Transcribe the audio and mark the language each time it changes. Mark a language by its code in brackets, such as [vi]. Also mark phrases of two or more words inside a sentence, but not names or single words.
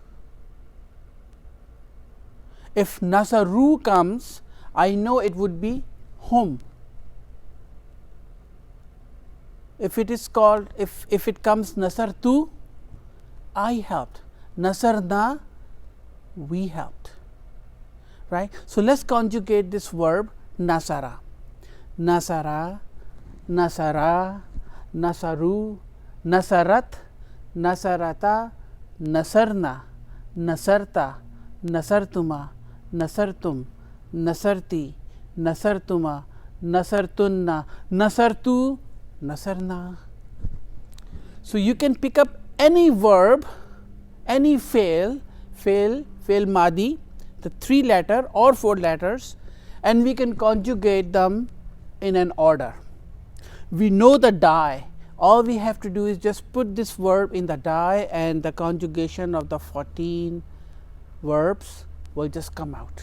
[en] If nasaru comes, I know it would be whom. If it is called, if it comes nasartu, I helped. Nasarna, we helped. Right? So, let us conjugate this verb nasara. [ar] نصر، نصرا، نصروا, نصرت، نصرتا، نصرن، نصرت، نصرتما، نصرتم، نصرت، نصرتما، نصرتن، نصرت، نصرنا. [en] So, you can pick up any verb, any [ar] فعل ماضي, [en] the 3 letter or 4 letters, and we can conjugate them in an order. We know the die, all we have to do is just put this verb in the die and the conjugation of the 14 verbs will just come out.